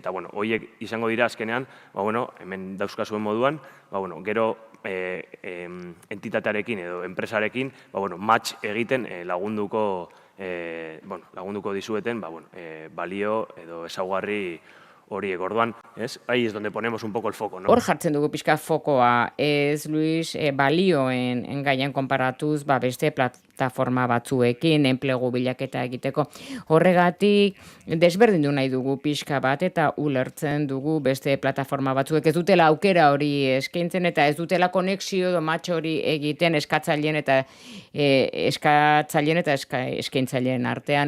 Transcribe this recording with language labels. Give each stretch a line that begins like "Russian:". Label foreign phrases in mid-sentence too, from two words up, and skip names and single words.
Basque: Eta, horiek izango dira azkenean, hemen dauzkazuen moduan, gero entitatearekin edo enpresarekin, match egiten lagunduko dizueten, balio edo ezaugarri horiek. Orduan, ez?
Spanish: Ahí es donde ponemos un poco el foco, no?
Basque: Hor jartzen dugu pixka fokoa, ez, Luis, balioen gaian konparatuz, beste plataforma batzuekin, enplegu bilaketa egiteko. Horregatik, desberdindu nahi dugu pixka bat, eta ulertzen dugu beste plataforma batzuek ez dutela aukera hori eskaintzen, eta ez dutela konexio edo match hori egiten eskatzaileen eta eskaintzaileen artean.